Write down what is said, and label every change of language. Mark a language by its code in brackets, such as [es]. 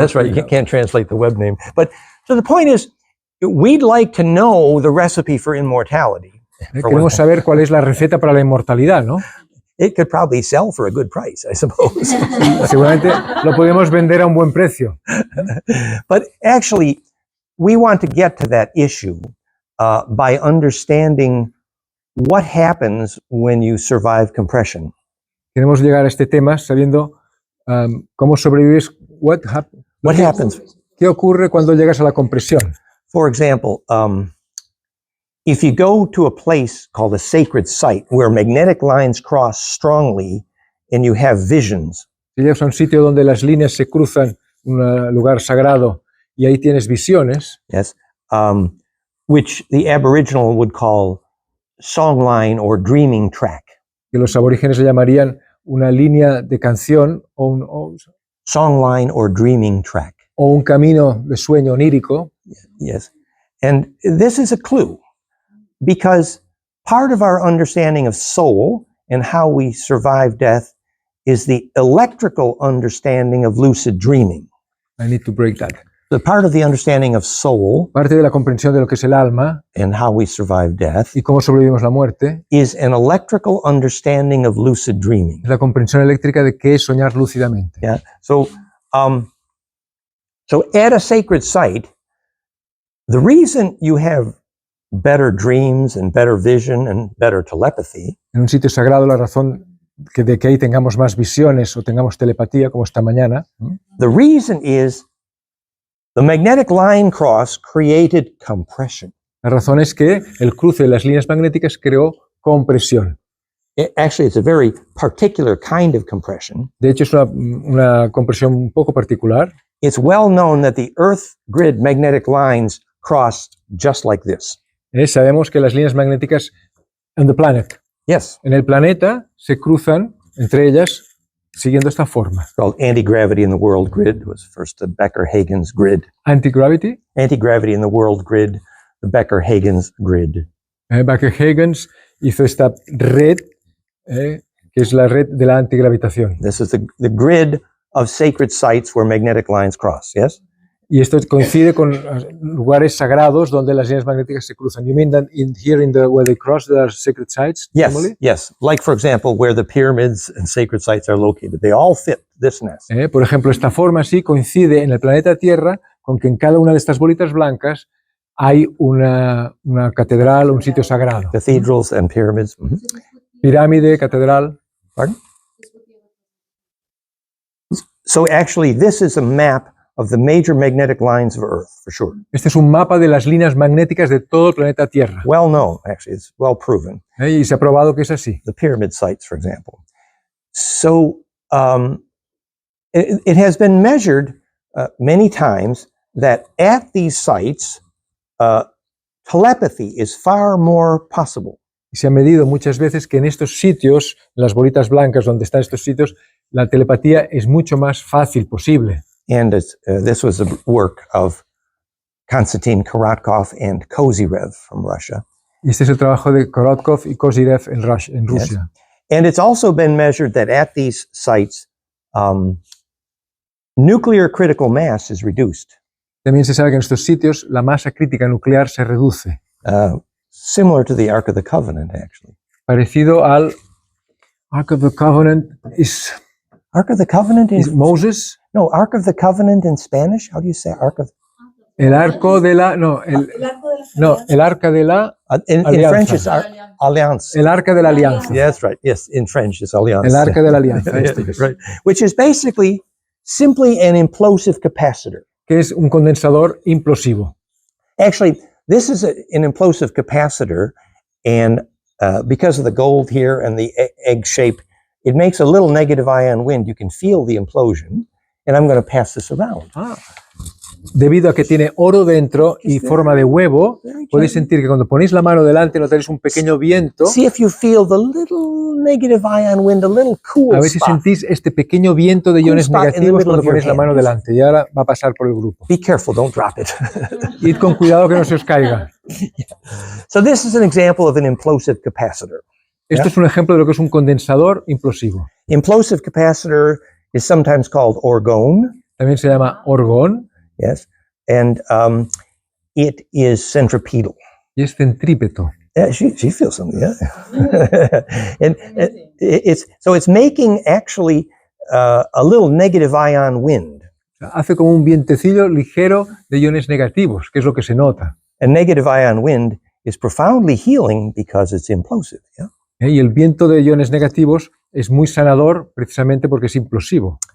[en] That's right. You can't translate the web name. But so the point is, we'd like to know the recipe for immortality. [es] Queremos saber cuál es la receta para la inmortalidad, ¿no? [en] It could probably sell for a good price, I suppose. [es] Seguramente lo podemos vender a un buen precio. [en] But actually, we want to get to that issue by understanding what happens when you survive compression. [es] Queremos llegar a este tema sabiendo cómo sobrevives. [en] What happens? [es] ¿Qué ocurre cuando llegas a la compresión? [en] For example, if you go to a place called a sacred site where magnetic lines cross strongly and you have visions. [es] Si llegas a un sitio donde las líneas se cruzan, un lugar sagrado, y ahí tienes visiones. [en] Yes, which the Aboriginal would call songline or dreaming track. [es] Que los aborígenes le llamarían una línea de canción [en] Songline or dreaming track. [es] O un camino de sueño onírico. [en] Yes, and this is a clue, because part of our understanding of soul and how we survive death is the electrical understanding of lucid dreaming. I need to break that. The part of the understanding of soul, [es] parte de la comprensión de lo que es el alma, [en] and how we survive death, [es] y cómo sobrevivimos la muerte, [en] is an electrical understanding of lucid dreaming. [es] Es la comprensión eléctrica de qué es soñar lúcidamente. [en] Yeah. So at a sacred site, the reason you have better dreams and better vision and better telepathy. [es] En un sitio sagrado, la razón de que ahí tengamos más visiones o tengamos telepatía, como esta mañana. [en] The reason is the magnetic line cross created compression. [es] La razón es que el cruce de las líneas magnéticas creó compresión. [en] Actually, it's a very particular kind of compression. [es] De hecho, es una compresión un poco particular. [en] It's well known that the Earth grid magnetic lines crossed just like this. [es] Sabemos que las líneas magnéticas [en] on the planet, yes, [es] en el planeta se cruzan entre ellas siguiendo esta forma. [en] It's called anti-gravity in the world grid. Was first the Becker-Hagens grid. Anti-gravity? Anti-gravity in the world grid, the Becker-Hagens grid. [es] Becker-Hagens hizo esta red, que es la red de la antigravitación. [en] This is the grid of sacred sites where magnetic lines cross, yes? [es] Y esto coincide con lugares sagrados donde las líneas magnéticas se cruzan. [en] You mean that where they cross the sacred sites? Yes, normally? yes. Like, for example, where the pyramids and sacred sites are located. They all fit this nest. [es] Por ejemplo, esta forma así coincide en el planeta Tierra con que en cada una de estas bolitas blancas hay una catedral, un sitio sagrado. [en] Cathedrals and pyramids. Mm-hmm. [es] Pirámide, catedral. [en] Pardon? So actually, this is a map of the major magnetic lines of Earth, for sure. [es] Este es un mapa de las líneas magnéticas de todo el planeta Tierra. [en] Well known, actually, it's well proven. [es] Y se ha probado que es así. [en] The pyramid sites, for example. So it has been measured many times that at these sites, telepathy is far more possible. [es] Y se ha medido muchas veces que en estos sitios, las bolitas blancas donde están estos sitios, la telepatía es mucho más fácil posible. [en] And this was the work of Konstantin Korotkov and Kozyrev from Russia. [es] Y este es el trabajo de Korotkov y Kozyrev en Rusia. [en] Yes. And it's also been measured that at these sites, nuclear critical mass is reduced. [es] También se sabe que en estos sitios la masa crítica nuclear se reduce. [en] Similar to the Ark of the Covenant, actually. [es] Parecido al [en] Ark of the Covenant is... Ark of the Covenant is Moses? No, Ark of the Covenant in Spanish. How do you say Ark of? [es] El arco de la, no, El arco de las no, el arca de la, [en] In [es] Alianza. [en] French, it's alliance. [es] el arca de la alianza. [en] Yeah, that's right. Yes, in French, it's alliance. [es] El arca de la alianza, esto es. [en] Right. Which is basically simply an implosive capacitor. [es] Que es un condensador implosivo. [en] Actually, this is an implosive capacitor, and because of the gold here and the egg shape, it makes a little negative ion wind. You can feel the implosion, and I'm going to pass this around. [es] Debido a que tiene oro dentro y forma de huevo, podéis sentir que cuando ponéis la mano delante notaréis un pequeño viento. [en] See if you feel the little negative ion wind, a little cool [es] A ver si [en] spot. [es] sentís este pequeño viento de iones [en] spot in the [es] negativos [en] middle [es] cuando [en] of your [es] ponéis la mano [en] hand. [es] delante. Y ahora va a pasar por el grupo. [en] Be careful, don't drop it. [es] Id con cuidado que no se os caiga. [en] So this is an example of an implosive capacitor. [es] Esto es un ejemplo de lo que es un condensador implosivo. [en] Implosive capacitor is sometimes called orgone, [es] También se llama orgón [en] yes, and it is centripetal. [es] y es centrípeto. [en] Yeah, she feels something, yeah. and it's making actually a little negative ion wind. [es] Hace como un vientecillo ligero de iones negativos, que es lo que se nota. [en] And negative ion wind is profoundly healing because it's implosive, yeah. [es] Y el viento de iones negativos es muy sanador precisamente porque es implosivo.